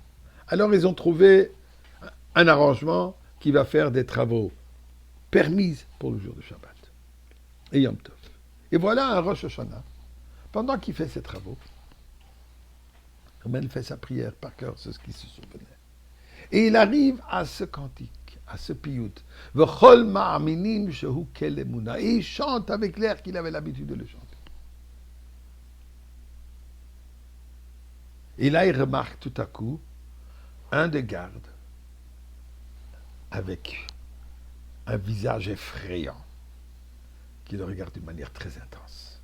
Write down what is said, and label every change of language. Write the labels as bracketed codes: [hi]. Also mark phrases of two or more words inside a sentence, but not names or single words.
[fr] Alors ils ont trouvé un arrangement qui va faire des travaux permis pour le jour de Shabbat et Yom Tov. Et voilà un Rosh Hashanah. Pendant qu'il fait ses travaux, il fait sa prière par cœur, c'est ce qu'il se souvenait. Et il arrive à ce cantique, à ce piyut. [he] וכל מאמינים שהוא אל אמונה. [fr] Et il chante avec l'air qu'il avait l'habitude de le chanter. Et là, il remarque tout à coup un des gardes avec un visage effrayant qui le regarde d'une manière très intense.